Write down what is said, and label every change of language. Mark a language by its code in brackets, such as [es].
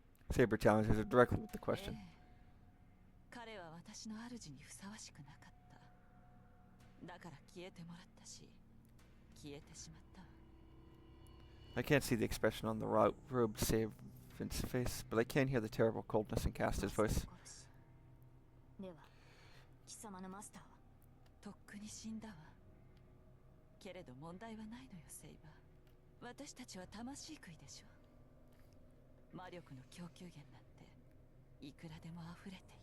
[en] Saber challenges her directly with the question. [ja] 彼は私の主にふさわしくなかった。だから消えてもらったし、消えてしまった。 [en] I can't see the expression on the robed servant's face, but I can hear the terrible coldness in Caster's voice. [ja] では貴様のマスターはとっくに死んだわ。けれど問題はないのよ、セイバー。私たちは魂食いでしょ。魔力の供給源なんていくらでも溢れている。